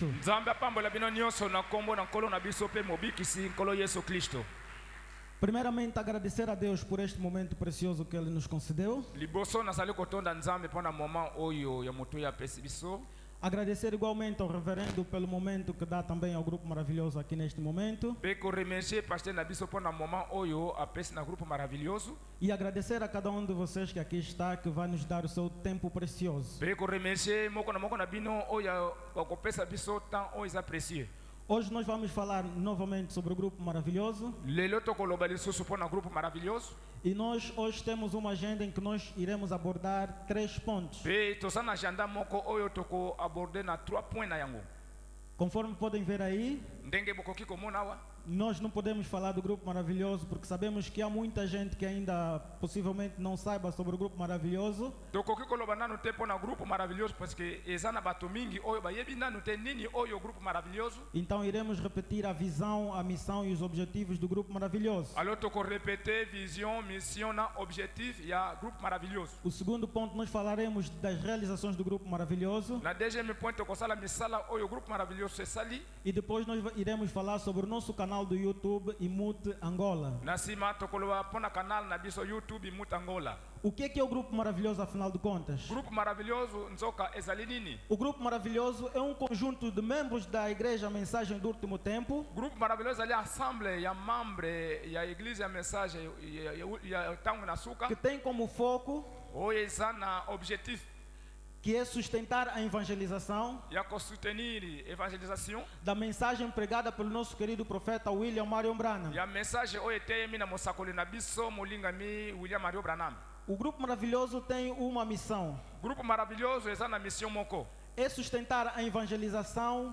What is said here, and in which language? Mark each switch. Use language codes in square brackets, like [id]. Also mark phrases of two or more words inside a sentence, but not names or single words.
[ln] nzambe apambola bino nyonso na nkombo na nkolo na biso mpe mobikisi nkolo yesu kristo. [pt] Primeiramente, agradecer a Deus por este momento precioso que Ele nos concedeu. [ln] liboso nazali kotonda nzambe mpona moment oyo ya moto oyo apesi biso. [pt] Agradecer igualmente ao reverendo pelo momento que dá também ao Grupo Maravilhoso aqui neste momento. [ln] mpe koremercie paster na biso mpona moment oyo apesi na groupe maravilhoso. [pt] E agradecer a cada um de vocês que aqui está, que vai nos dar o seu tempo precioso. [ln] mpe koremercie moko na bino oyo bakopesa biso temps oyo eza précieux. [pt] Hoje nós vamos falar novamente sobre o Grupo Maravilhoso. [ln] lelo tokoloba lisusu mpona groupe maravilhoso. [pt] E nós hoje temos uma agenda em que nós iremos abordar 3 pontos. [ln] mpe toza na agenda moko oyo tokoaborde na 3 points na yango. [pt] Conforme podem ver aí, [ln] ndenge bokoki komona awa [pt] nós não podemos falar do Grupo Maravilhoso porque sabemos que há muita gente que ainda possivelmente não saiba sobre o Grupo Maravilhoso. [ln] tokoki koloba nanu te mpona groupe maravilhoso [fr] parce que [ln] eza na bato mingi oyo bayebi nanu te nini oyo groupe maravilhoso. [pt] Então iremos repetir a visão, a missão e os objetivos do Grupo Maravilhoso. [ln] alors tokorepete [fr] vision mission [ln] na objectif ya groupe maravilhoso. [pt] O segundo ponto, nós falaremos das realizações do Grupo Maravilhoso. [ln] na [fr] deuxième point [ln] tokosala misala oyo groupe maravilhoso esali. [pt] E depois nós iremos falar sobre o nosso canal do YouTube Imute Angola. [ln] na nsima tokoloba mpona canal na biso youtube imut angola. [pt] O que é o Grupo Maravilhoso, afinal de contas? [ln] groupe maravilhoso nzoka ezali nini? [pt] O Grupo Maravilhoso é um conjunto de membros da Igreja Mensagem do Último Tempo [ln] groupe maravilhoso ezali ensemble ya membre ya église ya message ya ntango na suka [pt] que tem como foco [ln] oyo eza na objectif [pt] que é sustentar a evangelização [ln] ya kosoutenir evangelisation [pt] da mensagem pregada pelo nosso querido profeta William Marion Branham. [ln] ya message oyo eteyemi na mosakoli na biso molingami William Mario Branham. [pt] O Grupo Maravilhoso tem uma missão: [ln] groupe maravilhoso eza na mission moko [pt] é sustentar a evangelização